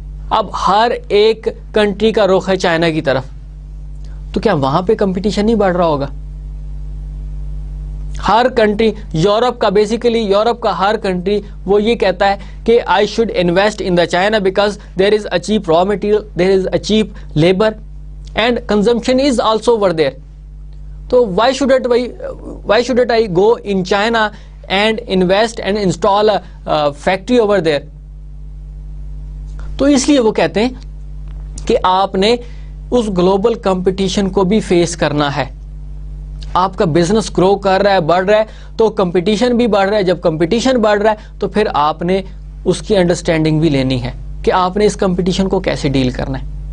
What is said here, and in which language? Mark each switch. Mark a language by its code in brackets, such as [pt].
[ur] اب ہر ایک کنٹری کا رخ ہے چائنا کی طرف, تو کیا وہاں پہ کمپٹیشن نہیں بڑھ رہا ہوگا؟ ہر کنٹری, یورپ کا بیسیکلی یورپ کا ہر کنٹری وہ یہ کہتا ہے کہ [en] I should invest in the China because there is a cheap raw material, there is a cheap labour and consumption is also over there. تو why shouldn't I go in China and invest and install a factory over there? [ur] تو اس لیے وہ کہتے ہیں کہ آپ نے اس global competition کو بھی فیس کرنا ہے. آپ کا بزنس گرو کر رہا ہے, بڑھ رہا ہے, تو کمپٹیشن بھی بڑھ رہا ہے. جب کمپٹیشن بڑھ رہا ہے تو پھر آپ نے اس کی انڈرسٹینڈنگ بھی لینی ہے کہ آپ نے اس کمپٹیشن کو کیسے ڈیل کرنا ہے.